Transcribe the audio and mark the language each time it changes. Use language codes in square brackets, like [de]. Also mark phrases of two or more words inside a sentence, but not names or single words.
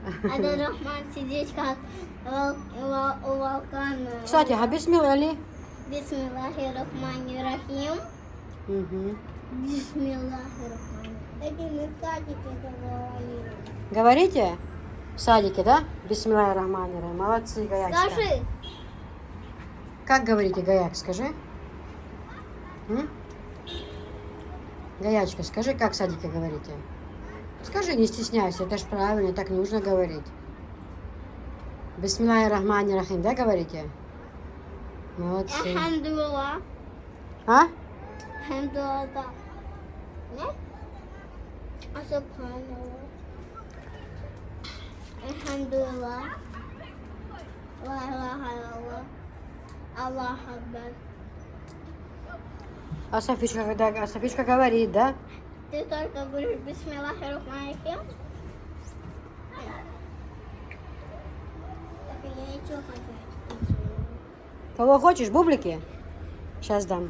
[ru] Адарахман сидит как у вулкана. Кстати, а бисмилла ли? [ar] بسم الله الرحمن الرحيم. Угу. بسم الله الرحمن الرحيم. [ru] Эти мы в садике говорили. Говорите? В садике, да? [ar] بسم الله الرحمن الرحيم. [ru] Молодцы, Гаячка. Скажи. Как говорите, Гаяк, скажи? М? Гаячка, скажи, как в садике говорите? Скажи, не стесняйся, это ж правильно, так нужно говорить. [ar] بسم الله الرحمن الرحيم, [ru] да, говорите? Молодцы. [ar] الحمد لله. А? الحمد لله. [ru] Нет? А [ar] سبحان الله. الحمد لله لا إله إلا الله. الله أكبر. [ru] А Софичка говорит, да? Ты только говоришь [ar] بسم الله الرحمن الرحيم? [ru] Так я ничего хочу. Кого хочешь, бублики? Сейчас дам.